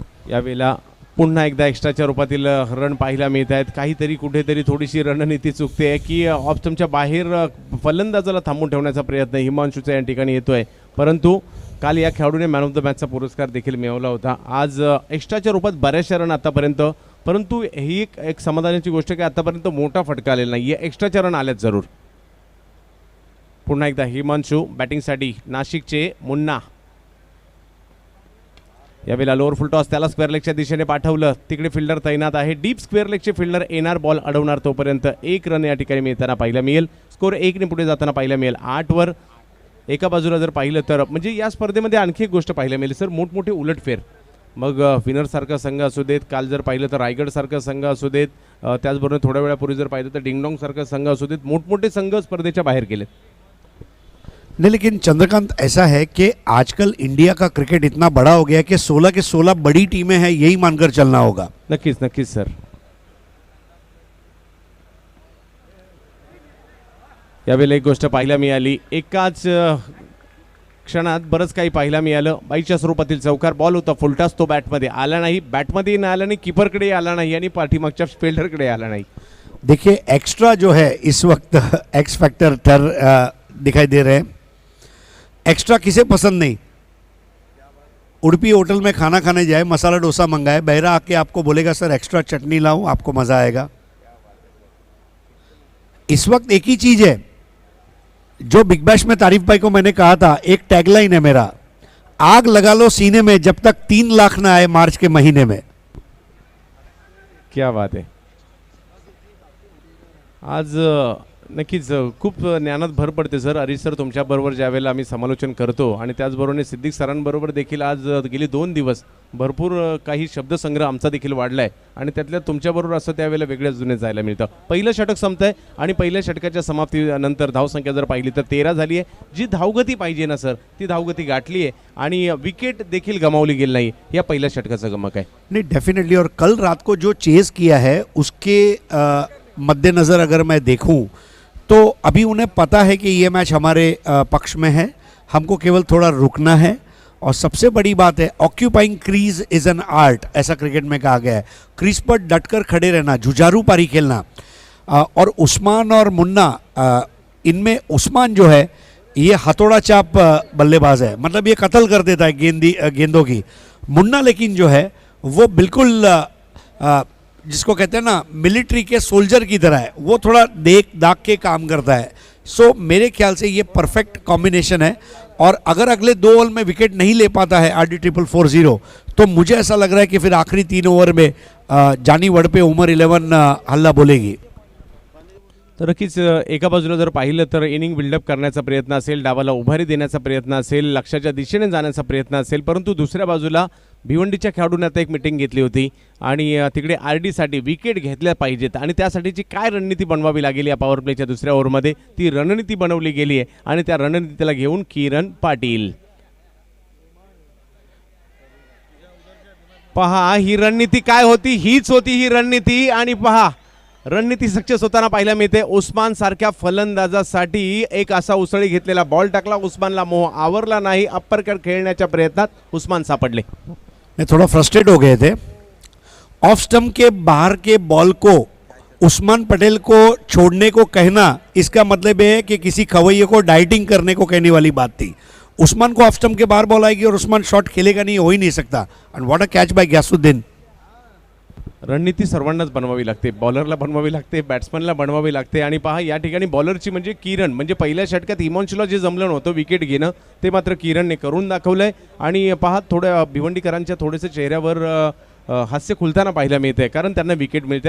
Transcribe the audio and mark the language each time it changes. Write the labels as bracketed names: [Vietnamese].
[Marathi] यावेळेला पुन्हा एकदा एक्स्ट्राच्या रूपातील रन पाहायला मिळत आहेत. काहीतरी कुठेतरी थोडीशी रणनीती चुकते आहे की ऑप्शनच्या बाहेर फलंदाजाला थांबून ठेवण्याचा प्रयत्न हिमांशूचा या ठिकाणी येतोय, परंतु काल या खेळाडूने मॅन ऑफ द मॅचचा पुरस्कार देखील मिळवला होता. आज एक्स्ट्राच्या रूपात बऱ्याचशा रन आतापर्यंत, परंतु ही एक समाधानाची गोष्ट की आतापर्यंत मोठा फटका आलेला नाही आहे. एक्स्ट्राच्या रन आल्यात जरूर. पुन्हा एकदा हिमांशू बॅटिंगसाठी, नाशिकचे मुन्ना. यावेळेला लोअर फुल टॉस त्याला स्क्वेअर लेगच्या दिशेने पाठवलं, तिकडे फिल्डर तैनात आहे. डीप स्क्वेअर लेगचे फिल्डर येणार, बॉल अडवणार, तोपर्यंत 1 रन या ठिकाणी मिळताना पाहायला मिळेल. स्कोर 1 पुढे जाताना पाहायला मिळेल. 8 वर. एका बाजूला जर पाहिलं तर म्हणजे या स्पर्धेमध्ये आणखी एक गोष्ट पाहायला मिळेल सर, मोठमोठे उलटफेर. मग विनरसारखा संघ असू देत, काल जर पाहिलं तर रायगडसारखा संघ असू देत, त्याचबरोबर थोड्या वेळापूर्वी जर पाहिलं तर डिंगडॉंगसारखा संघ असू देत, मोठमोठे संघ स्पर्धेच्या बाहेर गेलेत. [Hindi] नहीं, लेकिन चंद्रकांत ऐसा है कि आजकल इंडिया का क्रिकेट इतना बड़ा हो गया है कि 16 के 16 बड़ी टीमें हैं, यही मानकर चलना होगा. [Marathi] नक्कीच नक्कीच सर. यावेळेला एक गोष्ट पाहायला मिळाली, एकाच क्षणात बरंच काही पाहायला मिळालं. बाईच्या स्वरूपातील चौकार बॉल होता, फुलटास तो बॅटमध्ये आला नाही, बॅटमध्ये न आला नाही, कीपरकडे आला नाही आणि पाठीमागच्या फिल्डरकडे आला नाही. [Hindi] देखिए एक्स्ट्रा जो है इस वक्त एक्स फैक्टर दिखाई दे रहे हैं. एक्स्ट्रा किसे पसंद नहीं? उड़पी होटल में खाना खाने जाए, मसाला डोसा मंगाए, बहरा आके आपको बोलेगा सर एक्स्ट्रा चटनी लाऊं, आपको मज़ा आएगा। इस वक्त एक ही चीज़ है जो बिग बैश में तारीफ भाई को मैंने कहा था, एक टैगलाइन है मेरा, आग लगा लो सीने में जब तक 3 लाख ना आए मार्च के महीने में। क्या बात [Marathi] आहे. आज नक्कीच खूप ज्ञानात भर पडते सर. हरीश सर तुमच्याबरोबर ज्यावेळेला आम्ही समालोचन करतो आणि त्याचबरोबर सिद्दीक सरांबरोबर देखील आज गेली 2 दिवस भरपूर काही शब्दसंग्रह आमचा देखील वाढला आहे आणि त्यातल्या तुमच्याबरोबर असं त्यावेळेला वेगळ्याच जुने जायला मिळतं. पहिलं षटक संपत आहे आणि पहिल्या षटकाच्या समाप्तीनंतर धावसंख्या जर पाहिली तर 13 झाली आहे. जी धावगती पाहिजे ना सर ती धावगती गाठली आहे आणि विकेट देखील गमावली गेली नाही. या पहिल्या षटकाचं गमक आहे. [Hindi] नहीं डेफिनेटली, और कल रात को जो चेस किया है उसके मद्देनज़र अगर मैं देखूं तो अभी उन्हें पता है कि ये मैच हमारे पक्ष में है, हमको केवल थोड़ा रुकना है. और सबसे बड़ी बात है, [English] occupying crease is an art, [Hindi] ऐसा क्रिकेट में कहा गया है. क्रीज पर डटकर खड़े रहना, जुझारू पारी खेलना. और उस्मान और मुन्ना, इनमें उस्मान जो है ये हथौड़ा चाप बल्लेबाज है, मतलब ये कत्ल कर देता है गेंदों की. मुन्ना लेकिन जो है वो बिल्कुल जिसको कहते हैं ना मिलिट्री के सोल्जर की तरह है, वो थोड़ा देख दाग के काम करता है. सो मेरे ख्याल से ये परफेक्ट कॉम्बिनेशन है. और अगर अगले 2 ओवर में विकेट नहीं ले पाता है RD440 तो मुझे ऐसा लग रहा है कि फिर आखिरी 3 ओवर में जानी वडपे उमर 11 हल्ला बोलेगी. [Marathi] तर नक्कीच एका बाजूला जर पाहिलं तर इनिंग बिल्डअप करण्याचा प्रयत्न असेल, डावाला उभारी देण्याचा प्रयत्न असेल, लक्ष्याच्या दिशेने जाण्याचा प्रयत्न असेल, परंतु दुसऱ्या बाजूला भिवंडीच्या खेळाडूंनी आता एक मिटिंग घेतली होती आणि तिकडे RD साठी विकेट घेतल्या पाहिजेत आणि त्यासाठीची काय रणनीती बनवावी लागेल या पॉवर प्लेच्या दुसऱ्या ओव्हरमध्ये ती रणनीती बनवली गेली आहे आणि त्या रणनीतीला घेऊन किरण पाटील. पहा ही रणनीती काय होती, हीच होती ही रणनीती आणि पहा रणनीती सक्सेस होताना पाहायला मिळते. उस्मान सारख्या फलंदाजासाठी एक असा उसळी घेतलेला बॉल टाकला, उस्मानला मोह आवरला नाही. अप्परकट खेळण्याच्या प्रयत्नात उस्मान सापडले. [Hindi] मैं थोड़ा फ्रस्ट्रेट हो गए थे. ऑफ स्टंप के बाहर के बॉल को उस्मान पटेल को छोड़ने को कहना, इसका मतलब ये है कि किसी खवैये को डाइटिंग करने को कहने वाली बात थी. उस्मान को ऑफ स्टंप के बाहर बॉल आएगी और उस्मान शॉट खेलेगा नहीं, हो ही नहीं सकता. [English] And what a catch by Ghayasuddin. [Marathi] रणनीती सर्वांनाच बनवावी लागते, बॉलरला बनवावी लागते, बॅट्समनला बनवावी लागते. आणि पहा या ठिकाणी बॉलरची म्हणजे किरण, म्हणजे पहिल्या षटकात हिमांशूला जे जमलं नव्हतं विकेट घेणं ते मात्र किरणने करून दाखवलंय. आणि पहा थोड्या भिवंडीकरांच्या थोडेसे चेहऱ्यावर हास्य खुलताना पाहायला मिळते, कारण त्यांना विकेट मिळते.